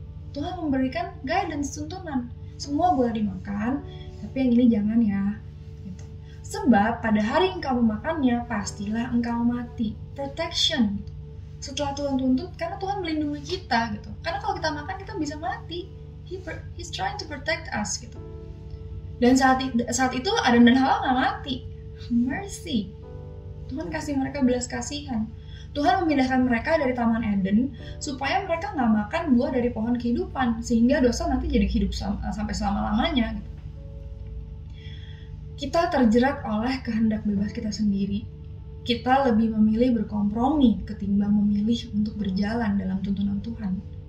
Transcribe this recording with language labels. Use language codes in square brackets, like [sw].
[id] Tuhan memberikan guidance, tuntunan. Semua boleh dimakan, tapi yang ini jangan ya. Sebab pada hari engkau memakannya, pastilah engkau mati. Protection. Setelah Tuhan tuntut, karena Tuhan melindungi kita gitu. Karena kalau kita makan, kita bisa mati. [en] He's trying to protect us [id] gitu. Dan saat itu Adam dan Hawa gak mati. Mercy. Tuhan kasih mereka belas kasihan. Tuhan memindahkan mereka dari Taman Eden supaya mereka gak makan buah dari pohon kehidupan. Sehingga dosa nanti jadi hidup sampai selama-lamanya gitu. Kita terjerat oleh kehendak bebas kita sendiri. Kita lebih memilih berkompromi ketimbang memilih untuk berjalan dalam tuntunan Tuhan.